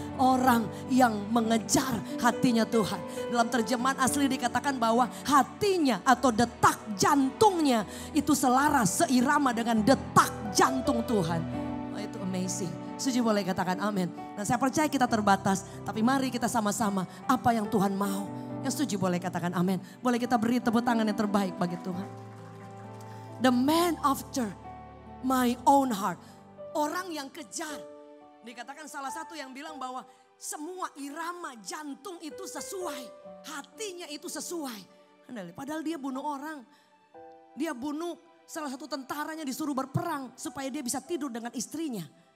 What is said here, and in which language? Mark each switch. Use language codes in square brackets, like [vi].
[id] Orang yang mengejar hatinya Tuhan. Dalam terjemahan asli dikatakan bahwa hatinya atau detak jantungnya itu selaras, seirama dengan detak jantung Tuhan. Oh, itu amazing. Setuju, boleh katakan amin. Dan saya percaya kita terbatas, tapi mari kita sama-sama apa yang Tuhan mau. Yang setuju boleh katakan amin. Boleh kita beri tepuk tangan yang terbaik bagi Tuhan. [en] The man after my own heart. [id] Orang yang kejar. Dikatakan salah satu yang bilang bahwa semua irama jantung itu sesuai. Hatinya itu sesuai. Padahal dia bunuh orang. Dia bunuh salah satu tentaranya, disuruh berperang supaya dia bisa tidur dengan istrinya.